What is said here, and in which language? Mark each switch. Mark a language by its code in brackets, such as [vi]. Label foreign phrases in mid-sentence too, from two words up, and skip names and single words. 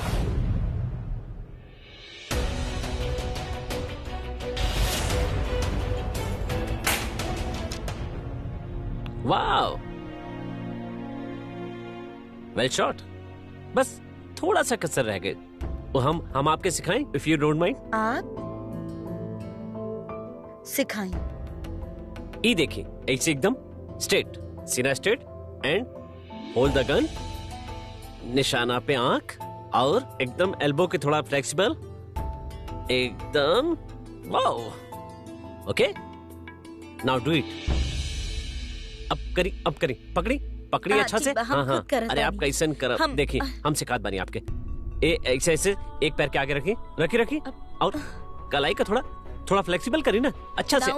[en] Wow, well shot. [bho] बस थोड़ा सा कसर रह गए, वो हम आपके सिखाएं [en] if you don't mind. [bho] आप सिखाएं। ये देखिए, ऐसे एकदम स्ट्रेट, सीना [en] straight and hold the gun, [bho] निशाना पे आंख और एकदम एल्बो के थोड़ा फ्लेक्सिबल, एकदम वाओ। [en] Okay, now do it. [bho] अब करी, पकड़ी अच्छा से। हाँ हाँ, अरे आप कैसन कर, देखिए हम सिखात बानी आपके। ऐसे एक पैर के आगे रखी और कलाई का थोड़ा फ्लेक्सिबल करी ना अच्छा से।